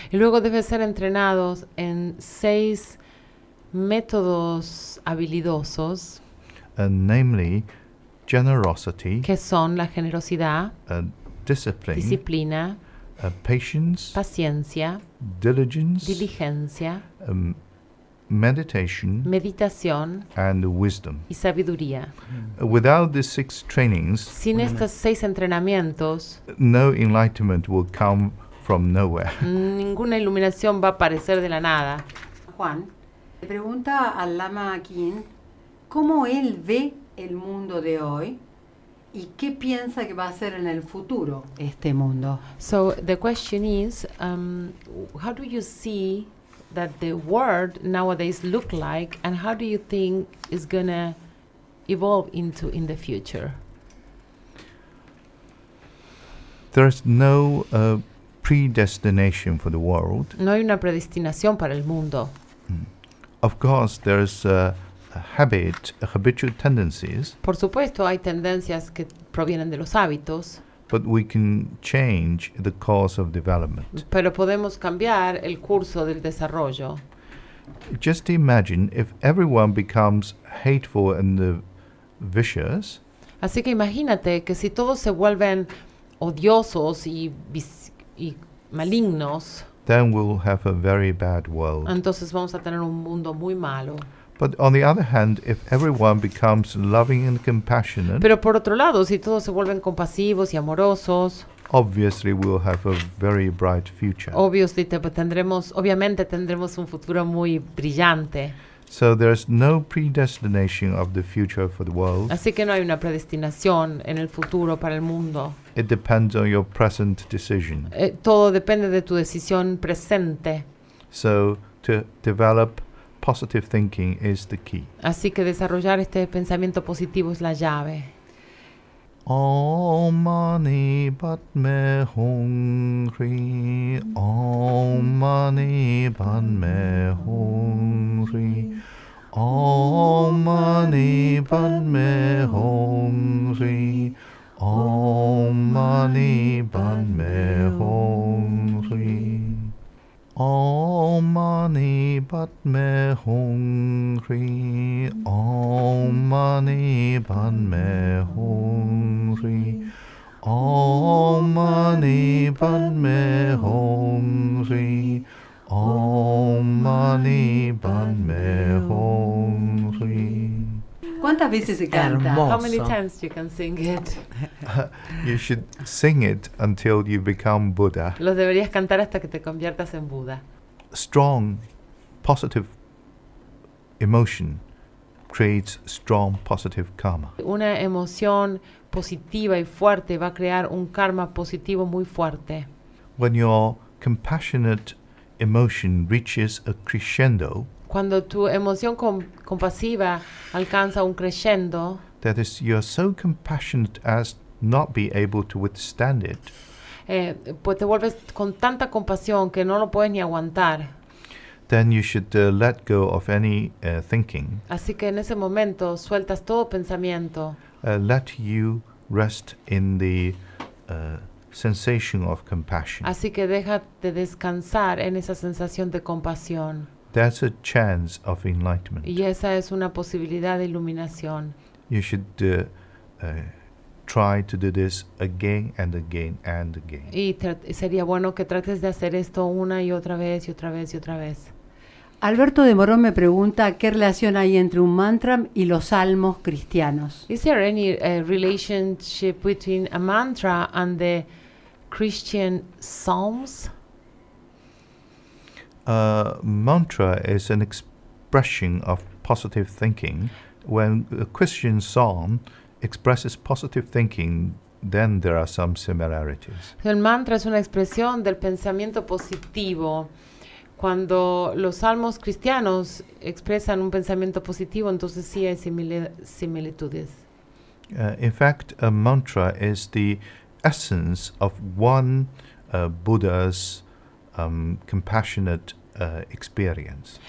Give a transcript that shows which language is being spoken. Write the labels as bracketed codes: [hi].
[es] Y luego debes ser entrenados en 6 métodos habilidosos. [en] Namely, generosity. [es] Que son la generosidad. [en] Discipline. [es] Disciplina. [en] Patience, [es] paciencia, [en] diligence, [es] diligencia, [en] meditation, [es] meditación, [en] and wisdom, [es] y sabiduría. [en] Without the 6 trainings, [es] sin estos 6 entrenamientos, [en] no enlightenment will come from nowhere. [es] Ninguna iluminación va a aparecer de la nada. Juan le pregunta al Lama Akin cómo él ve el mundo de hoy. ¿Y qué piensa que va a ser en el futuro este mundo? [en] So the question is, how do you see that the world nowadays look like, and how do you think it's gonna evolve into in the future? There's no predestination for the world. [es] No hay una predestinación para el mundo. [en] Of course, there's habitual tendencies. [es] Por supuesto, hay tendencias que provienen de los hábitos. [en] But we can change the course of development. [es] Pero podemos cambiar el curso del desarrollo. [en] Just imagine if everyone becomes hateful and vicious. [es] Así que imagínate que si todos se vuelven odiosos y malignos. [en] Then we'll have a very bad world. [es] Entonces vamos a tener un mundo muy malo. [en] But on the other hand, if everyone becomes loving and compassionate, [es] pero por otro lado, si todos se vuelven compasivos y amorosos, [en] obviously we'll have a very bright future. [es] Obviamente tendremos un futuro muy brillante. [en] So there's no predestination of the future for the world. [es] Así que no hay una predestinación en el futuro para el mundo. [en] It depends on your present decision. [es] Todo depende de tu decisión presente. [en] So to develop positive thinking is the key. [es] Así que desarrollar este pensamiento positivo es la llave. [sa] Om Mani Padme Hum Hri. Om Mani Padme Hum Hri. Om Mani Padme Hum Hri. Om Mani Padme Hum Hri. Om Mani Padme Hum Hri. Tat me hungri Om mani pan me hungri Om mani pan me hungri Om mani pan me hungri. [es] ¿Cuántas veces se canta? [en] Hermoso. How many times you can sing it? You should sing it until you become Buddha. [es] Lo deberías cantar hasta que te conviertas en Buda. [en] Strong, positive emotion creates strong, positive karma. [es] Una emoción positiva y fuerte va a crear un karma positivo muy fuerte. [en] When your compassionate emotion reaches a crescendo, [es] cuando tu emoción compasiva alcanza un crescendo, [en] that is, you are so compassionate as not be able to withstand it. [es] Pues te vuelves con tanta compasión que no lo puedes ni aguantar. [en] Then you should let go of any thinking. [es] Así que en ese momento sueltas todo pensamiento. [en] Let you rest in the sensation of compassion. [es] Así que déjate descansar en esa sensación de compasión. [en] That's a chance of enlightenment. [es] Y esa es una posibilidad de iluminación. [en] You should try to do this again and again and again. [es] Y sería bueno que trates de hacer esto una y otra vez y otra vez y otra vez. Alberto de Morón me pregunta qué relación hay entre un mantra y los salmos cristianos. [en] Is there any relationship between a mantra and the Christian psalms? Mantra is an expression of positive thinking. When a Christian psalm expresses positive thinking, then there are some similarities. [es] El mantra es una expresión del pensamiento positivo. Cuando los salmos cristianos expresan un pensamiento positivo, entonces sí hay similitudes. [en] In fact, a mantra is the essence of one Buddha's compassionate experience.